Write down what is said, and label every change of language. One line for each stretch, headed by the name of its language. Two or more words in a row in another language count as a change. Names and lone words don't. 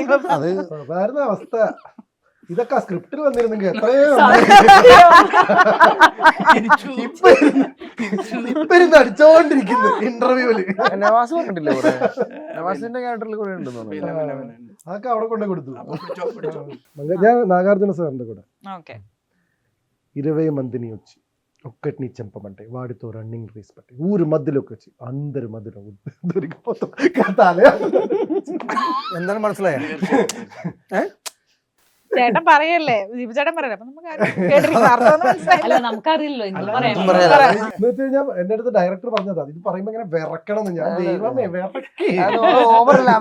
Malayalam: അത് അവസ്ഥ ഇതൊക്കെ സ്ക്രിപ്റ്റിൽ വന്നിരുന്നെങ്കിൽ എത്രയോ ഇപ്പൊ ഇരുന്ന് അടിച്ചോണ്ടിരിക്കുന്നു ഇന്റർവ്യൂവില്. നവാസ് പറഞ്ഞിട്ടില്ലേ, നവാസിന്റെ ക്യാരക്ടറിൽ കൂടെ ഉണ്ടെന്ന് അതൊക്കെ അവിടെ കൊണ്ടേ കൊടുത്തു. ഞാൻ നാഗാർജുന സാറിന്റെ കൂടെ
Telugu: 20 మందిని వచ్చి ఒక్కటిని చంపమంటే వాడితో
English: running race
Telugu: పట్టి ఊరు మధ్యలోకి వచ్చి అందరి మధ్యలో దొరికిపోతాం.
Malayalam: എന്താണ് മനസ്സിലായ ചേട്ടൻ പറയല്ലേ, ജീപി ചേട്ടൻ പറയല്ലേ, അപ്പൊ നമുക്കറിയില്ലോ. എന്ന് വെച്ച് കഴിഞ്ഞാൽ എന്റെ അടുത്ത് ഡയറക്ടർ പറഞ്ഞതാ ഇത് പറയുമ്പോ ഇങ്ങനെ വിറക്കണം എന്ന്. ഞാൻ ദൈവമേ വിറക്കി. അവരുടെ സിനിമ